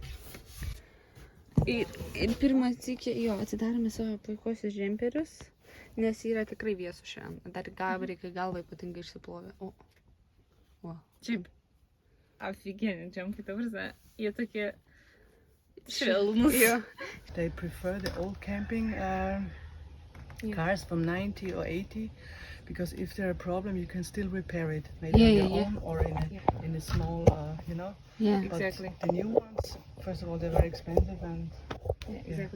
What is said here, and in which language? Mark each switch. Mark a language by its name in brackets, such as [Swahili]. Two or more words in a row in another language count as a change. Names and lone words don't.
[Lithuanian] Ir pirmas sykį, atsidarėme savo puikuosius džemperius, nes yra tikrai vėsų šiandien. Dar Gabrielė galva ypatingai išsiplovė. Šiaip, aфигенė džempai, ta prasme, jie tokie švelnus. [English] They prefer the old camping cars from 90 or 80 because if there are a problem, you can still repair it, maybe in your home or in a small, you know. Yeah. But Exactly. the new ones, first of all, they're very expensive and Exactly.